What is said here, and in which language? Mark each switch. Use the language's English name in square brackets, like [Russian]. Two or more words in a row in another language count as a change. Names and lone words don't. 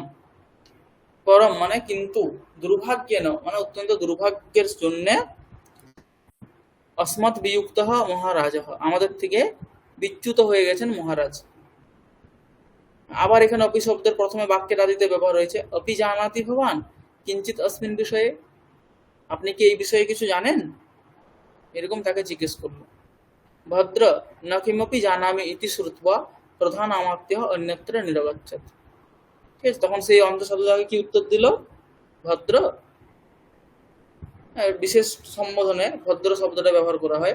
[Bangla] পরম মানে কিন্তু, দুর্ভাগ্যেন মানে অত্যন্ত দুর্ভাগ্যের জন্য, [Sanskrit] অস্মৎ বিযুক্ত মহারাজ, [Bangla] আমাদের থেকে বিচ্যুত হয়ে গেছেন মহারাজ। আবার এখানে অপি শব্দের প্রথমে বাক্যের আদিতে ব্যবহার হয়েছে। [Sanskrit] অপি জানাতি ভবান কিঞ্চিত অস্মিন বিষয়ে, [Bangla] আপনি কি এই বিষয়ে কিছু জানেন, এরকম তাকে জিজ্ঞেস করলো। [Sanskrit] ভদ্র ন কিমপি জানামি ইতি শ্রুত্বা প্রধান আমাত্য অন্যত্র নিরগচ্ছৎ। [Bangla] ঠিক আছে, তখন সেই অন্ধ সাধুটাকে কি উত্তর দিল, ভদ্র, বিশেষ সম্বোধনে ভদ্র শব্দটা ব্যবহার করা হয়।